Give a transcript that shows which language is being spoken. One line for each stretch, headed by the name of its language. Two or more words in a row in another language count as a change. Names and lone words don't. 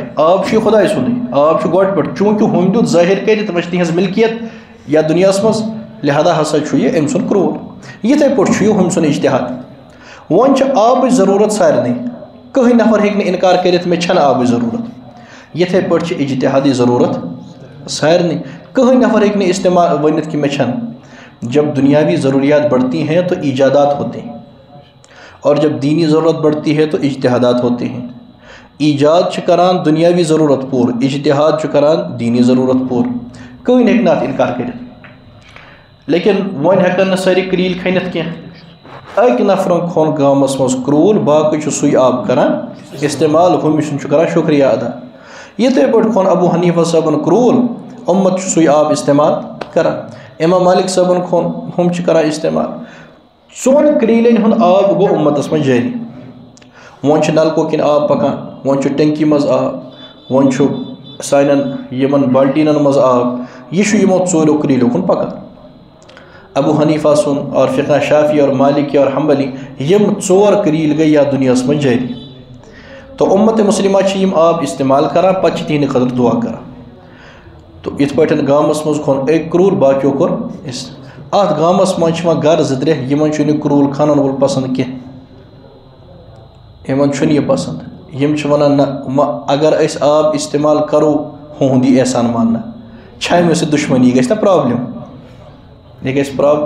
Kashmiri: آب چھُ یہِ خۄداے سُنٛدُے، آب چھُ گۄڈٕ پٮ۪ٹھ، چوٗنٛکہِ ہُمۍ دیُت ظٲہر کٔرِتھ وۄنۍ چھِ تِہنٛز ملکیت یتھ دُنیاہس منٛز، لہٰذا ہسا چھُ یہِ أمۍ سُنٛد کرٛوٗل۔ یِتھَے پٲٹھۍ چھُ یہِ ہُمۍ سُنٛد اجتہاد۔ وۄنۍ چھِ آبٕچ ضروٗرت سارنٕے، کٕہٕنۍ نفر ہیٚکہِ نہٕ انکار کٔرِتھ مےٚ چھنہٕ آبٕچ ضروٗرت۔ یِتھَے پٲٹھۍ چھِ اجتہادٕچ ضروٗرت سارنٕے، کٕہٕنۍ نفر ہیٚکہِ نہٕ استعمال ؤنِتھ کہ مےٚ چھنہٕ۔
Urdu: جب دنیاوی ضروریات بڑھتی ہیں تو ایجادات ہوتے ہیں، اور جب دینی ضرورت بڑھتی ہے تو اجتہادات ہوتے ہیں۔
Kashmiri: ایجاد چھِ کران دنیاوی ضروٗرت پوٗرٕ، اجتہاد چھُ کران دینی ضروٗرت پوٗرٕ، کٕہٕنۍ ہیٚکہِ نہٕ اتھ انکار کٔرِتھ۔ لیکن وۄنۍ ہٮ۪کن نہٕ سٲری کرٛیٖلۍ کھٔنِتھ کینٛہہ۔ أکۍ نفرن کھوٚن گامس منٛز کرٛوٗل، باقٕے چھُ سُے آب کران استعمال، ہُمہِ سُنٛد چھُ کران شُکریہ ادا۔ یِتھَے پٲٹھۍ کھوٚن ابوٗ حنیٖفہ صٲبن کرٛوٗل، اُمت چھُ سُے آب استعمال کران۔ امام مالک صٲبن کھوٚن، ہُم چھِ کران استعمال۔ ژۄن کرٛیٖلٮ۪ن ہُنٛد آب گوٚو اُمتس منٛز جٲری۔ وۄنۍ چھُ نلکو کِنۍ آب پکان، وۄنۍ چھُ ٹینکی منٛز آب، وۄنۍ چھُ سانٮ۪ن یِمن بالٹیٖنن منٛز آب، یہِ چھُ یِمو ژوریو کرٛیٖلو کُن پکان۔ ابوٗ حنیٖفہ سُنٛد اور فقہ شافی اور مالکی اور حنبلی، یِم ژور کرٛیٖلۍ گٔے یتھ دُنیاہس منٛز جٲری۔ تو اُمت مُسلمہ چھِ یِم آب استعمال کران، پتہٕ چھِ تِہنٛدِ خٲطرٕ دُعا کران۔ تو یِتھ پٲٹھۍ گامس منٛز کھوٚن أکۍ کرٛوٗل، باقیو کوٚر اتھ گامس منٛز چھِ وۄنۍ گرٕ 2-3 یِمن چھُنہٕ یہِ کرٛوٗل کھنن وول پسنٛد کینٛہہ، یِمن چھُنہٕ یہِ پسنٛد، یِم چھِ ونان نہ وۄنۍ اگر أسۍ آب استعمال کرو ہُہُنٛد یی احسان ماننہٕ، چھامہِ سۭتۍ دُشمنی، یہِ گژھِ نا پرابلم، یہِ گژھِ پرابلم۔